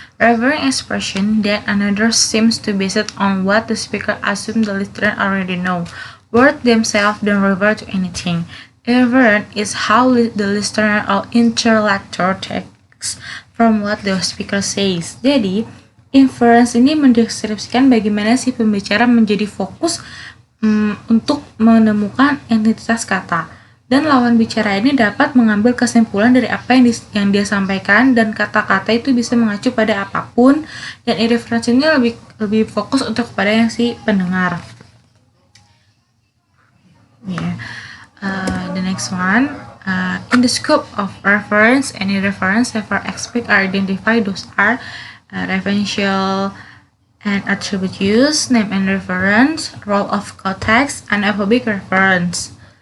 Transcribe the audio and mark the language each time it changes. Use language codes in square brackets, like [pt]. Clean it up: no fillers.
[en] Referring expression that another seems to base it on what the speaker assumes the listener already know. Words themselves don't refer to anything. Inference is how the listener or interlocutor takes from what the speaker says. [id] Jadi, Inference ini mendeskripsikan bagaimana si pembicara menjadi fokus untuk menemukan entitas kata. Dan lawan bicara ini dapat mengambil kesimpulan dari apa yang dia sampaikan, dan kata-kata itu bisa mengacu pada apapun, dan inference ini lebih fokus untuk kepada yang si pendengar. [en] The next one, in the scope of reference, any reference ever expect are identified. Those are referential and attribute use, name and reference, role of context, anaphoric reference.